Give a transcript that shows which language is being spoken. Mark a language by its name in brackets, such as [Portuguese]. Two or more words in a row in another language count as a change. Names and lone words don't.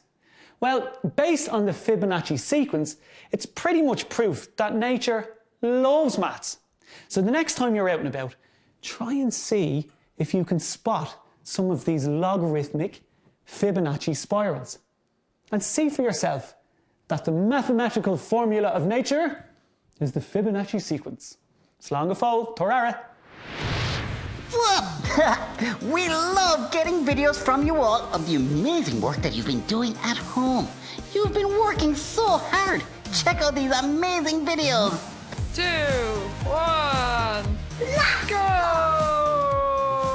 [English] Well, based on the Fibonacci sequence, it's pretty much proof that nature loves maths. So the next time you're out and about, try and see if you can spot some of these logarithmic Fibonacci spirals. And see for yourself that the mathematical formula of nature is the Fibonacci sequence. [Irish] Slán go fóill, torara. [English] We love getting videos from you all of the amazing work that you've been doing at home. You've been working so hard. Check out these amazing videos. 2, 1, Let's go!